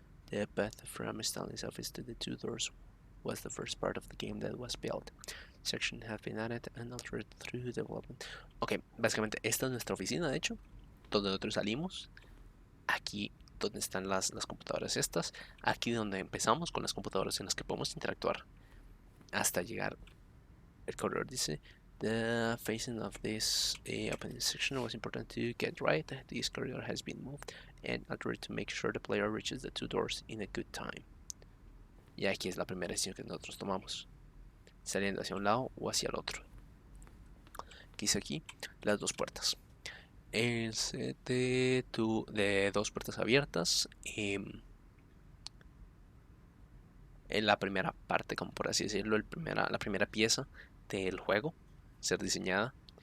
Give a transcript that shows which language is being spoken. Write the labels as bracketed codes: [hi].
[en] The path from Stanley's office to the two doors was the first part of the game that was built. Sections have been added and altered through development. [es] Ok, básicamente esta es nuestra oficina, de hecho, donde nosotros salimos. Aquí donde están las computadoras estas. Aquí donde empezamos con las computadoras en las que podemos interactuar. Hasta llegar. El corredor dice: [en] The facing of this opening section was important to get right. This corridor has been moved and altered to make sure the player reaches the two doors in a good time. [es] Y aquí es la primera decisión que nosotros tomamos, saliendo hacia un lado o hacia el otro. ¿Qué hice aquí? Las dos puertas. El set de dos puertas abiertas. En la primera parte, como por así decirlo, la primera pieza del juego ser diseñada.